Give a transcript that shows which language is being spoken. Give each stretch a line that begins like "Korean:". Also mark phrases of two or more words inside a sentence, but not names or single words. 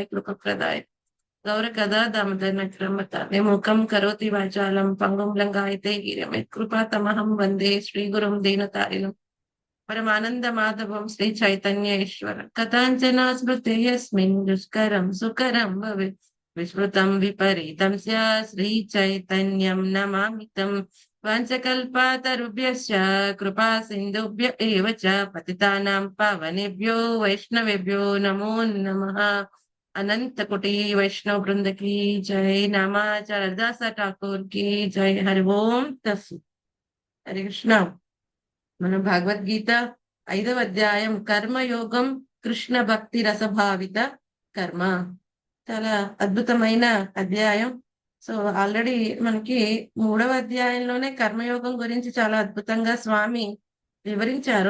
Sanskrit: కృప ప్రదాయ గౌర కదా దామోదర నక్రమతానే ముఖం కరోతి వాచాలం పంగుం లంగాయతే గిరమిత్ కృపా తమహం వందే శ్రీ గురుం దీనతారిణం పరమానంద మాధవం శ్రీ చైతన్య ఈశ్వర కథాంచన స్మృతి యస్మిన్ దుష్కరం సుకరం భవేత్ విస్మృతం విపరీతం స్యా శ్రీ చైతన్యం నమామితం వాంఛకల్పతరుభ్యశ్చ కృపా సింధుభ్య ఏవ చ పతితానాం పావనేభ్యో వైష్ణవేభ్యో నమో నమః.
Hindi: अनंत कोटि वैष्णव वृंद की जय. नामाचार्य दास ठाकुर की जय.
Sanskrit: हरि ओम तस्सु. हरे कृष्ण.
Telugu: మనం భగవద్గీత 5వ అధ్యాయం కర్మయోగం కృష్ణ భక్తి రసభావిత కర్మ. చాలా అద్భుతమైన అధ్యాయం.
English: so already
Telugu: మనకి 3వ అధ్యాయంలోనే కర్మయోగం గురించి చాలా అద్భుతంగా స్వామి వివరించారు.